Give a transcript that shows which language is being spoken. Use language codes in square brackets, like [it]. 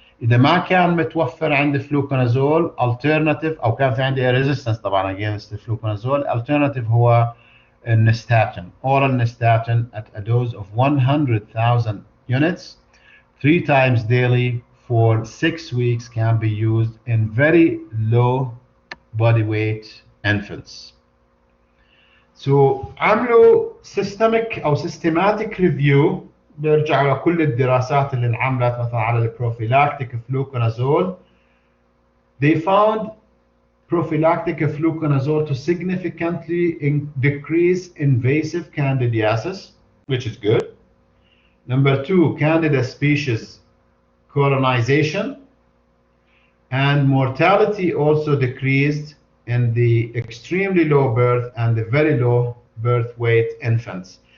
[ar] اذا ما كان متوفر عندي فلوكونازول [en] alternative [ar] او كان في عندي [en] resistance [ar] طبعا [en] against الفلوكونازول, alternative [ar] هو النستاتين, [en] oral nystatin at a dose of 100,000 units 3 times daily for 6 weeks can be used in very low body weight infants. [ar] So عملوا systemic أو [en] systematic review, [ar] بيرجعوا لكل الدراسات اللي انعملت مثلا على البروفيلاكتيك فلوكونازول. [en] They found prophylactic fluconazole to significantly decrease invasive candidiasis, which is good. Number 2, candida species colonization, and mortality also decreased in the extremely low birth and the very low birth weight infants.